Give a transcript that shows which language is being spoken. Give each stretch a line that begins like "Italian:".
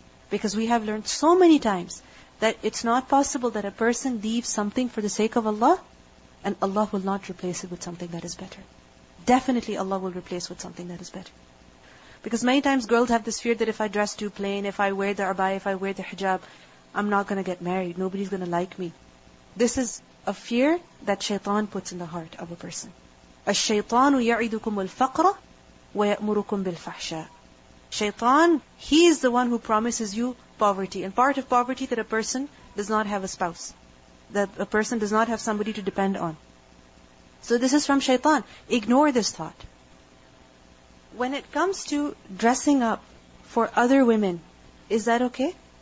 English: Because we have learned so many times that it's not possible that a person leaves something for the sake of Allah, and Allah will not replace it with something that is better. Definitely Allah will replace with something that is better. Because many times girls have this fear that if I dress too plain, if I wear the abaya, if I wear the hijab, I'm not going to get married. Nobody's going to like me. This is a fear that shaitan puts in the heart of a person.
Arabic: الشيطان يعدكم الفقر ويأمركم بالفحشاء.
English: Shaitan, he is the one who promises you poverty. And part of poverty that a person does not have a spouse. That a person does not have somebody to depend on. So this is from shaitan. Ignore this thought. When it comes to dressing up for other women, is that okay?